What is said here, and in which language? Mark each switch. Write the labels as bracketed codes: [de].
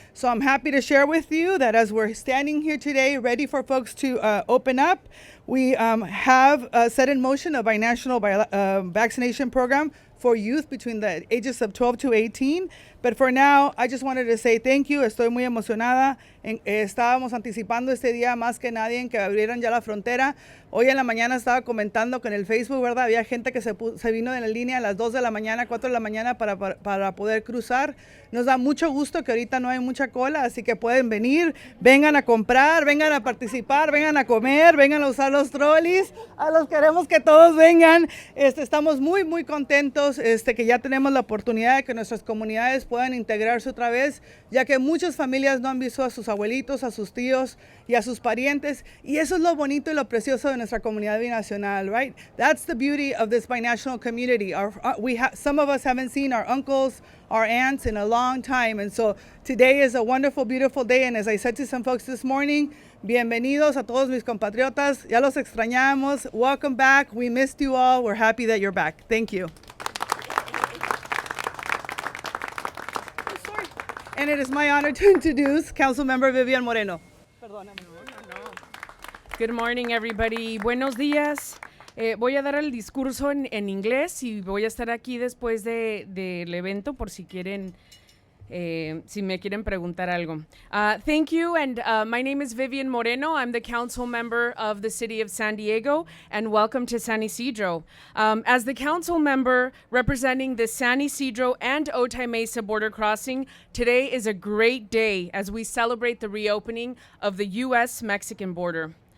[en] So I'm happy to share with you that as we're standing here today, ready for folks to open up, we have set in motion a binational vaccination program for youth between the ages of 12 to 18. But for now, I just wanted to say thank you. [es] Estoy muy emocionada. Estábamos anticipando este día más que nadie en que abrieran ya la frontera. Hoy en la mañana estaba comentando con el Facebook, ¿verdad? Había gente que se vino en la línea a las 2 de la mañana, 4 de la mañana para poder cruzar. Nos da mucho gusto que ahorita no hay mucha cola, así que pueden venir, vengan a comprar, vengan a participar, vengan a comer, vengan a usar los trolleys. A los queremos que todos vengan. Estamos muy, muy contentos que ya tenemos la oportunidad de que nuestras comunidades puedan integrarse otra vez, ya que muchas familias no han visto a sus abuelitos, a sus tíos y a sus parientes, y eso es lo bonito y lo precioso de nuestra comunidad binacional, right? [en] That's the beauty of this binational community. Some of us haven't seen our uncles, our aunts in a long time, and so today is a wonderful, beautiful day. And as I said to some folks this morning, [es] bienvenidos a todos mis compatriotas. Ya los extrañamos. [en] Welcome back. We missed you all. We're happy that you're back. Thank you. And it is my honor to introduce Council Member Vivian Moreno. Good morning, everybody. [es] Buenos días. Voy a dar el discurso en inglés y voy a estar aquí después del evento por si quieren, si me quieren preguntar algo. [en] Thank you, and my name is Vivian Moreno. I'm the council member of the city of San Diego, and welcome to San Ysidro. As the council member representing the San Ysidro and Otay Mesa border crossing, today is a great day as we celebrate the reopening of the U.S.-Mexican border.